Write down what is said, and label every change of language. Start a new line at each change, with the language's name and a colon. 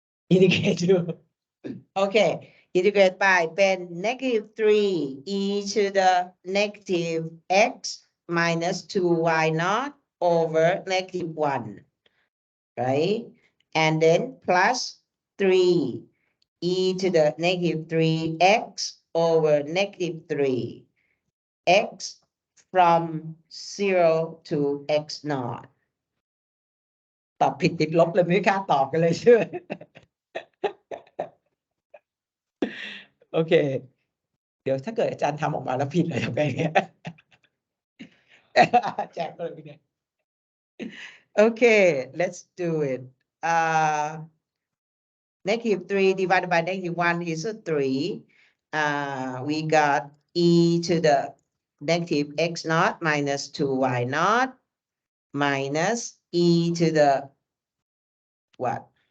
English: Indicate. Okay, integrate by
Thai: เป็น
English: negative 3 e to the negative x minus 2y naught over negative 1, right? And then plus 3 e to the negative 3x over negative 3 x from 0 to x naught.
Thai: ตอบผิดติดลบเลยไม่กล้าตอบกันเลยใช่ไหม โอเค เดี๋ยวถ้าเกิดอาจารย์ทำออกมาแล้วผิดเลยทำไงเนี่ย แจกเลยเนี่ย
English: Okay, let's do it. Negative 3 divided by negative 1 is a 3. We got e to the negative x naught minus 2y naught minus e to the what?